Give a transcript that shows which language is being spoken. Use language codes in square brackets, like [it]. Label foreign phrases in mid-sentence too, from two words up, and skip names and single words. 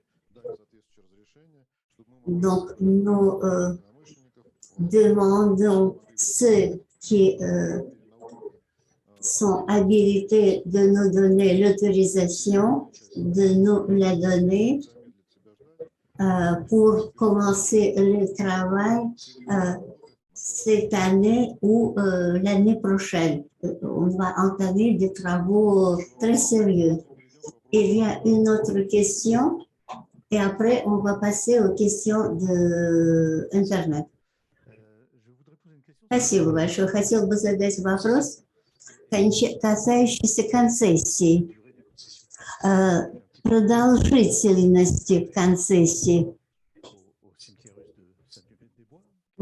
[fr] Donc, nous demandons ceux qui sont habilités de nous donner l'autorisation de nous la donner pour commencer le travail cette année ou l'année prochaine. On va entamer des travaux très sérieux. Il y a une autre question et après on va passer aux questions d'Internet. [ru] Спасибо большое. Хотел бы задать вопрос, касающийся концессии. Продолжительности концессии.